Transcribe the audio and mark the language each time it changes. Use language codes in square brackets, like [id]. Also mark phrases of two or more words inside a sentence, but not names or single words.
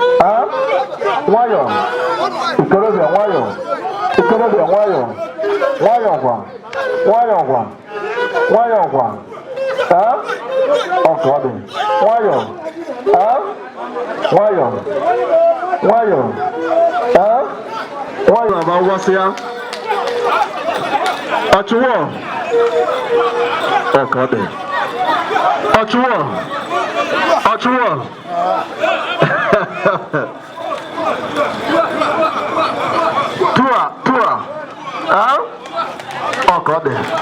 [ig] Ah? Nwayọ. Ikorobịa, nwayọ. Ikorobịa, nwayọ. Nwayọ kwa. Nwayọ kwa. Nwayọ kwa. Ah? Ọ ka ọ dị. Nwayọ. Ah? Nwayọ. Nwayọ. Ah? Nwayọ na-agba ngwasị ya. Ọchụwọ. Ọ ka ọ dị. Ọchụwọ. Ọchụwọ. Tua, tua. Ah? Ọ ka ọ dị.